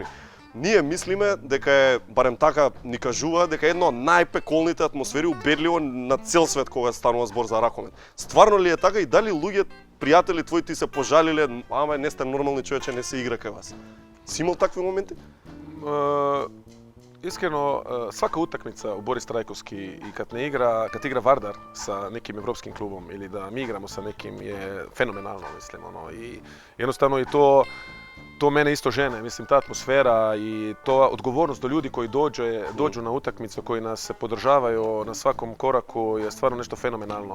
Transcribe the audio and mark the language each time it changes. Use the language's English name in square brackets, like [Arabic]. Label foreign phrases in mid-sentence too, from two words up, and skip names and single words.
[Macedonian] Ние мислиме дека е, барем така ни кажува, дека е една од најпеколните атмосфери убедливо на цел свет кога станува збор за ракомет. Стварно ли е така и дали луѓе, пријатели твои ти се пожалиле, не сте нормални човече, не се игра кај вас? Си имал такви моменти? [Bosnian] Iskreno, svaka utakmica u Boris Trajkovski i kad igra Vardar sa nekim evropskim klubom ili da mi igramo sa nekim je fenomenalno, mislim, ono, i jednostavno i to mene isto žene, mislim, ta atmosfera i to odgovornost do ljudi koji dođu na utakmicu, koji nas podržavaju na svakom koraku je stvarno nešto fenomenalno.